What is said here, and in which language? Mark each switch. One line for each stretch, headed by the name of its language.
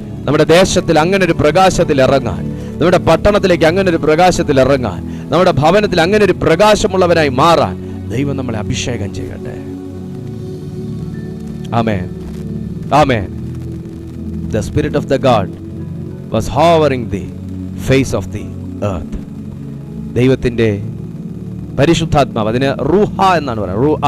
Malayalam: നമ്മുടെ ദേശത്തിൽ അങ്ങനെ ഒരു പ്രകാശത്തിൽ ഇറങ്ങാൻ, നമ്മുടെ പട്ടണത്തിലേക്ക് അങ്ങനെ ഒരു പ്രകാശത്തിൽ ഇറങ്ങാൻ, നമ്മുടെ ഭവനത്തിൽ അങ്ങനെ ഒരു പ്രകാശമുള്ളവരായി മാറാൻ ദൈവം നമ്മളെ അഭിഷേകം ചെയ്യട്ടെ. ആമേൻ, ആമേൻ.
English: The spirit of the God was hovering the face of the earth.
Malayalam: ദൈവത്തിന്റെ പരിശുദ്ധാത്മാവ്, അതിന് റൂഹ എന്നാണ് പറയുന്നത്.